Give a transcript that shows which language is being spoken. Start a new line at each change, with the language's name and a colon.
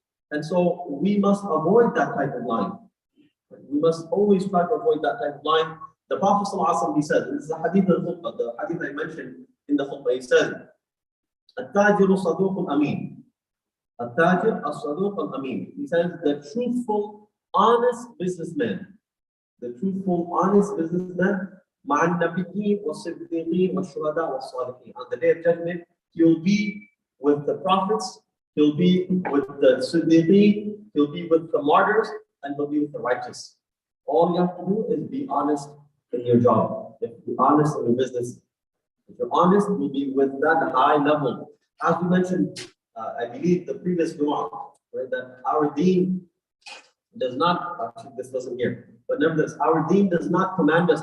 English: And so we must avoid that type of lying. We must always try to avoid that type of lying. The Prophet ﷺ, he said, this is a hadith al-khutbah, the hadith I mentioned in the khutbah, he said,
Arabic: التاجر صدوق أمين. التاجر الصدوق الأمين.
English: He says, the truthful, honest businessman. The truthful, honest businessman,
Arabic: مع النبيين والصديقين والشهداء والصالحين.
English: On the day of judgment, he'll be with the prophets, he'll be with the siddiqeen, he'll be with the martyrs, and he'll be with the righteous. All you have to do is be honest in your job. You have to be honest in your business. If you're honest, you'll be with that high level. As we mentioned, I believe the previous dua, right, that our deen does not, actually this wasn't here, but nevertheless, our deen does not command us.